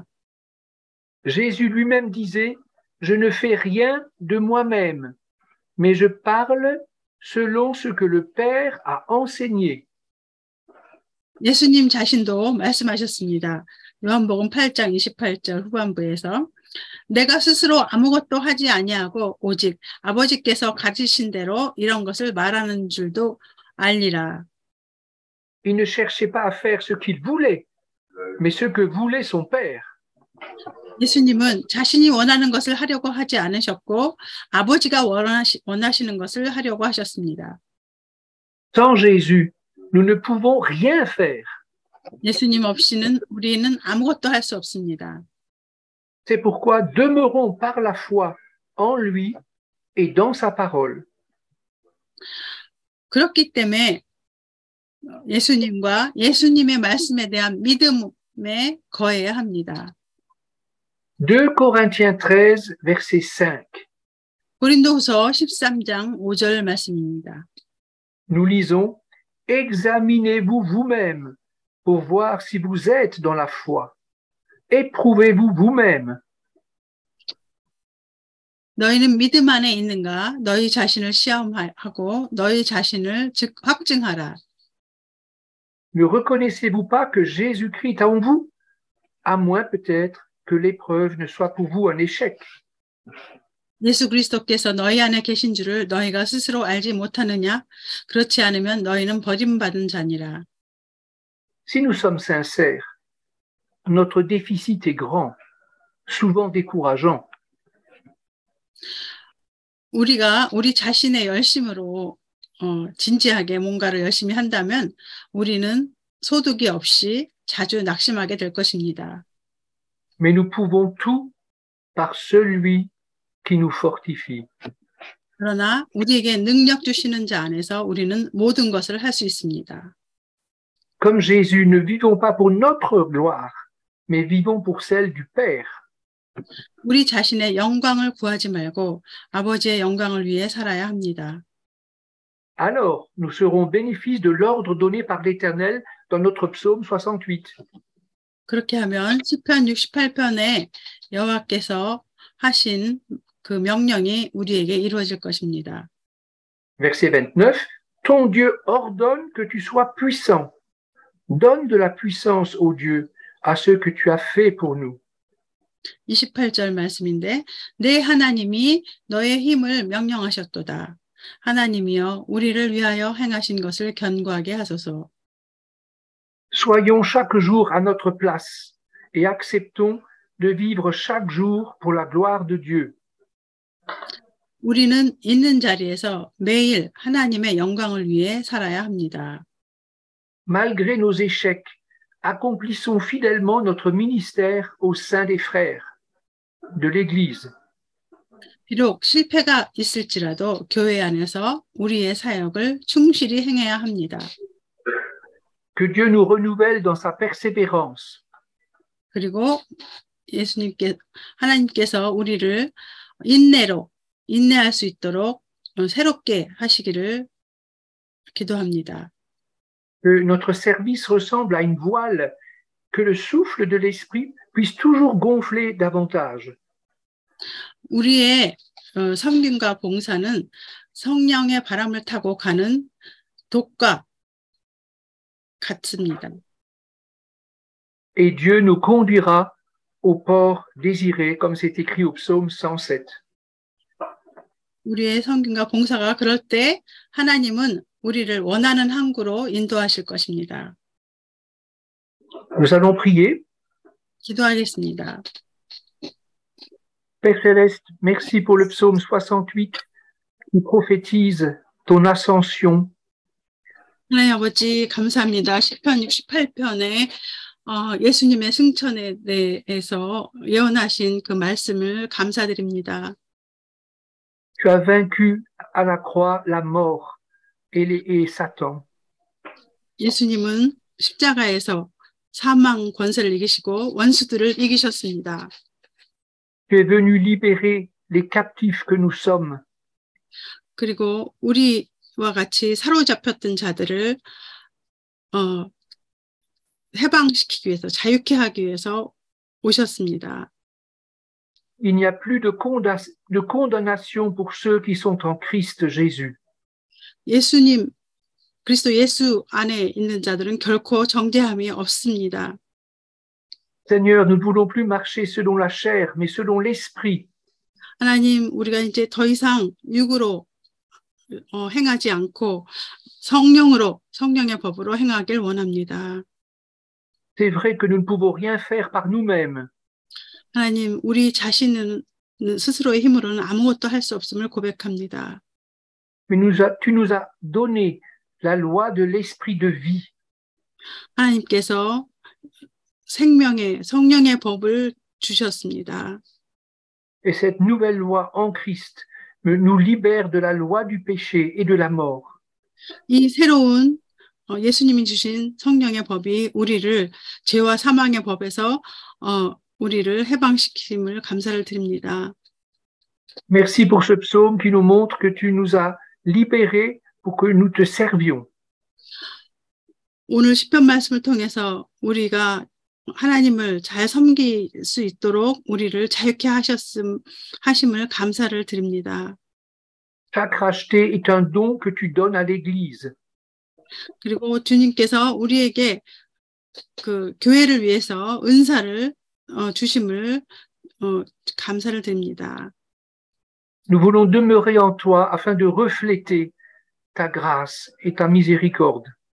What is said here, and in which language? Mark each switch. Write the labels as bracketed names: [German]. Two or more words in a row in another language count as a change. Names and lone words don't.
[French] Jésus lui-même disait, je ne fais rien de moi-même, mais je parle selon ce que le Père a enseigné. [Korean] 예수님 자신도 말씀하셨습니다. 요한복음 8장 28절 후반부에서 내가 스스로 아무것도 하지 아니하고 오직 아버지께서 가르치신 대로 이런 것을 말하는 줄도 알리라. [French] Il ne cherchait pas à faire ce qu'il voulait, mais ce que voulait son Père. [Korean] 예수님은 자신이 원하는 것을 하려고 하지 않으셨고 아버지가 원하시는 것을 하려고 하셨습니다. [French] Sans Jésus, nous ne pouvons rien faire. [Korean] 예수님 없이는 우리는 아무것도 할 수 없습니다. [French] C'est pourquoi demeurons par la foi en lui et dans sa parole. [Korean] 그렇기 때문에 예수님과 예수님의 말씀에 대한 믿음에 거해야 합니다. [French] 2 Corinthiens 13, verset 5. [Korean] 고린도후서 13장 5절 말씀입니다. [French] Nous lisons, examinez-vous vous-même pour voir si vous êtes dans la foi. Éprouvez-vous vous-même. [Korean] 너희는 믿음 안에 있는가? 너희 자신을 시험하고 너희 자신을 확증하라. [French] Ne reconnaissez-vous pas que Jésus-Christ est en vous? À moins peut-être que l'épreuve ne soit pour vous un échec. [Korean] 예수 그리스도께서 너희 안에 계신 줄을 너희가 스스로 알지 못하느냐? 그렇지 않으면 너희는 버림받은 자니라. [French] Si nous sommes sincères, notre déficit est grand, souvent décourageant. [Korean] 우리가 우리 자신의 열심으로 진지하게 뭔가를 열심히 한다면 우리는 소득이 없이 자주 낙심하게 될 것입니다. [French] Mais nous pouvons tout par celui qui nous fortifie. [Korean] 그러나 우리에게 능력 주시는 자 안에서 우리는 모든 것을 할 수 있습니다. [French] Comme Jésus, ne vivons pas pour notre gloire, mais vivons pour celle du Père. [Korean] 우리 자신의 영광을 구하지 말고 아버지의 영광을 위해 살아야 합니다. [French] Alors, nous serons bénéfices de l'ordre donné par l'Éternel dans notre psaume 68. [Korean] 그렇게 하면 시편 68편에 여호와께서 하신 그 명령이 우리에게 이루어질 것입니다. [French] Verset 29. Ton Dieu ordonne que tu sois puissant. Donne de la puissance, ô Dieu, à ce que tu as fait pour nous. [Korean] 28절 말씀인데 내 하나님이 너의 힘을 명령하셨도다. 하나님이여 우리를 위하여 행하신 것을 견고하게 하소서. [French] Soyons chaque jour à notre place et acceptons de vivre chaque jour pour la gloire de Dieu. [Korean] 우리는 있는 자리에서 매일 하나님의 영광을 위해 살아야 합니다. [French] Malgré nos échecs, accomplissons fidèlement notre ministère au sein des frères de l'Église. [Korean] 비록 실패가 있을지라도 교회 안에서 우리의 사역을 충실히 행해야 합니다. [French] Que Dieu nous renouvelle dans sa persévérance. [Korean] 그리고 하나님께서 우리를 인내할 수 있도록 새롭게 하시기를 기도합니다. [French] Que notre service ressemble à une voile, que le souffle de l'esprit puisse toujours gonfler davantage. [Korean] 우리의 섬김과 봉사는 성령의 바람을 타고 가는 독과 같습니다. [French] Et Dieu nous conduira au port désiré, comme c'est écrit au psaume 107. [Korean] 우리의 섬김과 봉사가 그럴 때 하나님은 우리를 원하는 항구로 인도하실 것입니다. [French] Nous allons prier. [Korean] 기도하겠습니다. [French] Père Céleste, merci pour le psaume 68 qui prophétise ton ascension. [Korean] 하나님 아버지 감사합니다. 시편 68편에 예수님의 승천에 대해서 예언하신 그 말씀을 감사드립니다. [French] Tu as vaincu à la croix la mort et Satan. [Korean] 예수님은 십자가에서 사망 권세를 이기시고 원수들을 이기셨습니다. [French] Tu es venu libérer les captifs que nous sommes. [Korean] 그리고 우리와 같이 사로잡혔던 자들을 해방시키기 위해서, 자유케 하기 위해서 오셨습니다. [French] Il n'y a plus de condamnation pour ceux qui sont en Christ Jésus. [Korean] 그리스도 예수 안에 있는 자들은 결코 정죄함이 없습니다. [French] Seigneur, nous ne voulons plus marcher selon la chair, mais selon l'esprit. [Korean] 하나님, 우리가 이제 더 이상 육으로 행하지 않고 성령의 법으로 행하길 원합니다. [French] C'est vrai que nous ne pouvons rien faire par nous-mêmes. [Korean] 하나님, 우리 자신은 스스로의 힘으로는 아무것도 할 수 없음을 고백합니다. [French] Mais tu nous as donné la loi de l'esprit de vie. [Korean] 하나님께서 성령의 법을 주셨습니다. [French] Et cette nouvelle loi en Christ nous libère de la loi du péché et de la mort. [Korean] 이 새로운 예수님이 주신 성령의 법이 우리를 죄와 사망의 법에서 우리를 해방시킴을 감사를 드립니다. [French] Merci pour ce psaume qui nous montre que tu nous as libérés pour que nous te servions. [Korean] 오늘 시편 말씀을 통해서 우리가 하나님을 잘 섬길 수 있도록 우리를 자유케 하심을 감사를 드립니다. [French] Chaque racheté est un don que tu donnes à l'Église. [Korean] 그리고 주님께서 우리에게 그 교회를 위해서 은사를 주심을 감사를 드립니다. [French] Nous voulons demeurer en toi afin de refléter ta grâce et ta miséricorde.